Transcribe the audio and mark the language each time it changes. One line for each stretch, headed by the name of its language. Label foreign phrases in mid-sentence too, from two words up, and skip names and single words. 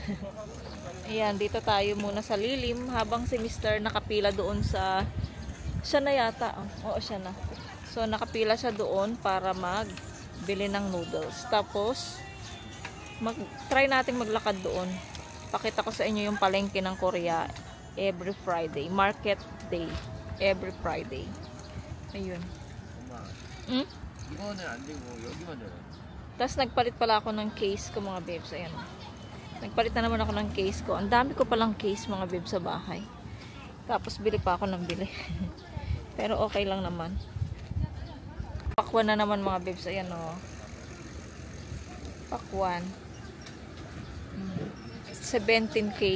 Filipino: Ayan, dito tayo muna sa lilim habang si Mr. nakapila doon sa... Siya na yata. Oh. Oo, siya na. So, nakapila siya doon para magbili ng noodles. Tapos, try natin maglakad doon. Pakita ko sa inyo yung palengke ng Korea
English: every Friday. Market day. Every Friday.
Filipino: Ayun.
Korean: 이거는 안 되고 여기만 열어.
Filipino: Tapos nagpalit pala ako ng case ko mga bebs. Ayan. Nagpalit na naman ako ng case ko. Ang dami ko palang case mga bebs sa bahay. Tapos bili pa ako ng bili. Pero okay lang naman. Pakwan na naman mga bebs. Ayan o. Pakwan. 17K.